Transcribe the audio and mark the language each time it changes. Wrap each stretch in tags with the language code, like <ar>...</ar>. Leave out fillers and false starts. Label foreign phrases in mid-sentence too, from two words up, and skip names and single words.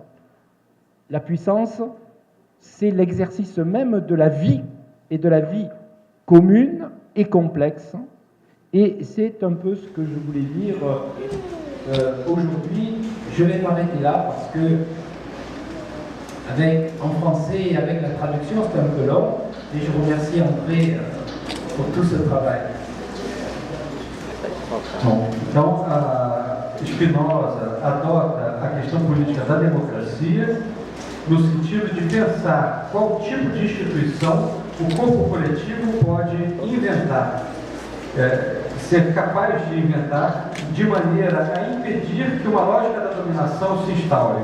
<fr>La puissance, c'est l'exercice même de la vie et de la vie commune et complexe. Et c'est un peu ce que je voulais dire aujourd'hui. Je vais m'arrêter là parce que en français et avec la traduction, c'est un peu long. Et je remercie André por tout ce travail.</fr> <pt>Bom, então, Spinoza adota a questão política da democracia no sentido de pensar qual tipo de instituição o corpo coletivo pode inventar, ser capaz de inventar de maneira a impedir que uma lógica da dominação se instaure.</pt>